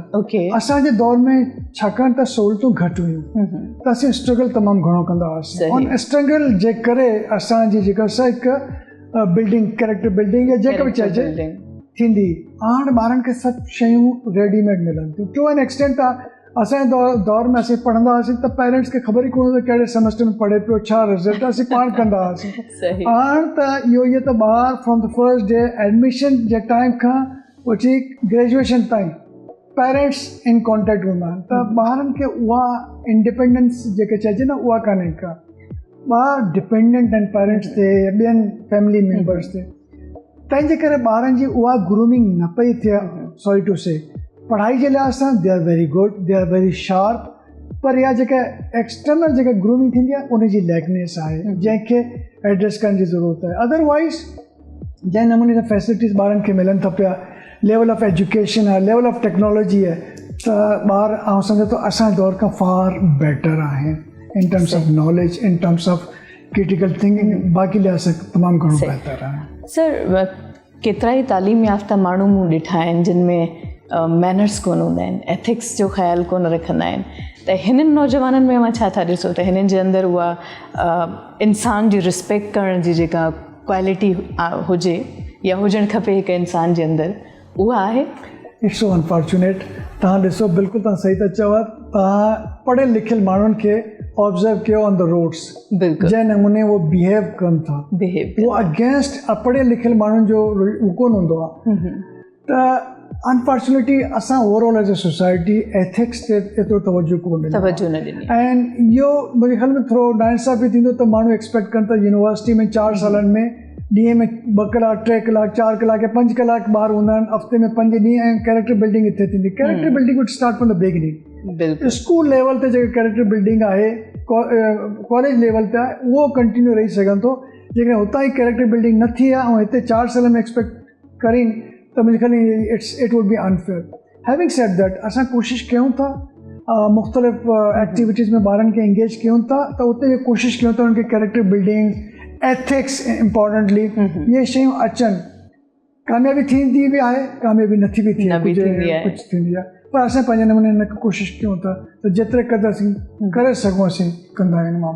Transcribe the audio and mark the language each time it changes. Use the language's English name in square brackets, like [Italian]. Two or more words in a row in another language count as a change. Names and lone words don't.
[Sindhi] असांजे दौर में छाकाणि त सहूलियतूं घटि हुयूं त असीं स्ट्रगल तमामु घणो कंदा हुआसीं। उन स्ट्रगल जे करे असांजी जेका हिकु बिल्डिंग, [English] character building [Sindhi] या जेका बि चइजे थींदी। हाणे ॿारनि खे सभु शयूं रेडीमेड मिलनि थियूं। [English] to an extent [Sindhi] आहे असांजे दौर में असीं पढ़ंदा हुआसीं त पेरेंट्स खे ख़बर ई कोन हुई कहिड़े सेमेस्टर में पढ़े पियो, छा रिज़ल्ट, असीं पाण कंदा हुआसीं। हाणे त इहो त ॿार [English] from the first day admission [Sindhi] जे टाइम खां वठी ग्रेजुएशन ताईं [English] parents in contact [Sindhi] हूंदा आहिनि, त ॿारनि खे उहा इंडिपेंडेंस जेके चइजे न उहा कान्हे का। ॿार डिपेंडेंट आहिनि पेरेंट्स ते, ॿियनि [English] family members [Sindhi] ते, तंहिंजे करे ॿारनि जी उहा ग्रूमिंग न पई थिए। [English] sorry to say, [Sindhi] पढ़ाई जे लिहाज़ सां [English] they are very good, they are very sharp, [Sindhi] पर इहा जेका एक्सटर्नल जेका ग्रूमिंग थींदी आहे उनजी लैकनेस आहे, जंहिंखे एड्रेस करण जी ज़रूरत आहे। अदरवाइज़ जंहिं नमूने सां फैसिलिटीज़ ॿारनि खे मिलनि था पिया, [English] level of education [Sindhi] आहे, [English] level of technology [Sindhi] आहे, त ॿार आउं सम्झो त असांजे दौर खां [English] far better [Sindhi] आहिनि [English] in terms of knowledge, in terms of critical thinking, [Sindhi] बाक़ी लिहाज़ सां तमामु घणो बहितर आहे। सर केतिरा ई तालीम याफ़्ता माण्हू मूं ॾिठा आहिनि जिन में मैनर्स कोन हूंदा आहिनि, एथिक्स जो ख़्यालु कोन रखंदा आहिनि, त हिननि नौजवाननि में मां छा था ॾिसो त हिननि जे अंदरि उहा इंसान जी रिस्पेक्ट करण जी जेका क्वालिटी हुजे या हुजणु खपे हिकु इंसान जे अंदरि, उहा आहे? [English] it's so unfortunate. [Sindhi] तव्हां ॾिसो, बिल्कुलु तव्हां सही था चओ, तव्हां पढ़ियल लिखियल माण्हुनि खे ऑब्ज़र्व कयो [English] on the roads, [Sindhi] जंहिं नमूने उहो बिहेव कनि था, उहो अगेंस्ट अपढ़ियल लिखियल माण्हुनि जो उहो कोन हूंदो आहे। त अनफॉर्चुनेटली असां [English] overall as a society [Sindhi] एथिक्स ते एतिरो तवजो कोन ॾिनो ऐं इहो मुंहिंजे ख़्याल में थोरो नाइंसाफ़ी थींदो त माण्हू एक्सपेक्ट कनि था यूनिवर्सिटी में 4 सालनि में ॾींहं में 2 कलाक 3 कलाक 4 कलाक या 5 कलाक ॿार हूंदा आहिनि, हफ़्ते में 5 ॾींहं, ऐं [English] character building [Sindhi] हिते थींदी. [English] character building would start from the beginning. school level [Sindhi] ते जेके [English] character building [Sindhi] आहे, [English] college level [Sindhi] ते आहे, उहो कंटिन्यू रही सघंदो. जेकॾहिं हुतां ई [English] character building [Sindhi] न थी आहे ऐं हिते 4 साल में एक्सपेक्ट करीन त मुंहिंजे ख़्याल [English] it would be unfair. having said that, [Sindhi] असां कोशिशि कयूं था मुख़्तलिफ़ एक्टिविटीज़ में ॿारनि खे इंगेज कयूं था, त उते कोशिशि कयूं था उन्हनि खे [English] character building, ethics importantly, [Sindhi] इहे शयूं अचनि. कामयाबी थींदी बि आहे, कामयाबी नथी बि थिए, कुझु थींदी आहे, पर असां पंहिंजे नमूने हिन कोशिशि कयूं था त जेतिरे क़दुरु असीं करे सघूं असीं कंदा आहियूं.